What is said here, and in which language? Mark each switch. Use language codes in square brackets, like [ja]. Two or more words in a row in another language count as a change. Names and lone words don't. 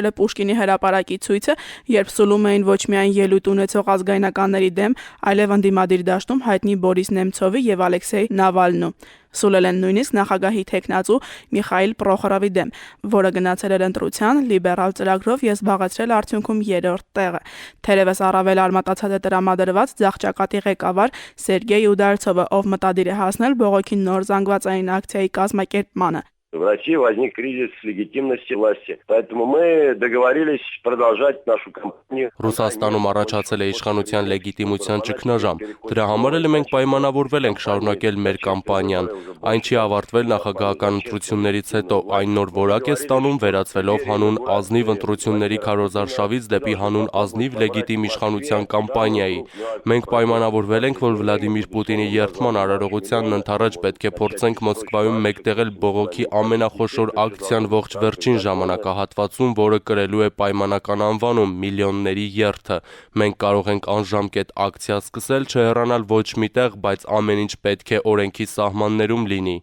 [hy] է Պուշկինի հրապարակի ցույցը, երբ սուլում էին ոչ միայն ելույթ ունեցող ազգայնականների դեմ, այլև ընդդիմադիր դաշտում հայտնի Բորիս Նեմցովի եւ Ալեքսեյ Նավալնու։ Սուլել են նույնիսկ նախագահի թեկնածու Միխայիլ Պրոխորովի դեմ, որը գնացել էր ընտրության լիբերալ ծրագրով եւ զբաղեցրել արդյունքում 3-րդ տեղը։ Թերևս առավել արմատացած է տրամադրված ձախճակատի ղեկավար Սերգեյ Ուդալցովը, ով մտադիր է հասնել բողոքի նոր զանգվածային ակցիայի կազմակերպմանը։ [ru] В России возник кризис легитимности власти, поэтому мы договорились продолжать нашу кампанию. [hy] Ռուսաստանում առաջացել է իշխանության լեգիտիմության ճգնաժամ։ Դրա համար էլ մենք պայմանավորվել ենք շարունակել մեր կամպանիան։ Այն չի ավարտվել նախագահական ընտրություններից հետո, այն նոր որակ է ստանում վերածվելով հանուն ազնիվ ընտրությունների քարոզարշավից դեպի հանուն ազնիվ լեգիտիմ իշխանության կամպանիայի։ Մենք պայմանավորվել ենք, որ Վլադիմիր Պուտինի երդման արարողությանն ընդառաջ պետք է փորձենք Մոսկվայում մեկտեղել բողոքի ամենախոշոր ակցիան ողջ վերջին ժամանակահատվածում, որը կրելու է պայմանական անվանում միլիոնների երթը։ Մենք կարող ենք անժամկետ ակցիա սկսել, չհեռանալ ոչ միտեղ, բայց ամեն ինչ պետք է օրենքի սահմաններում լինի։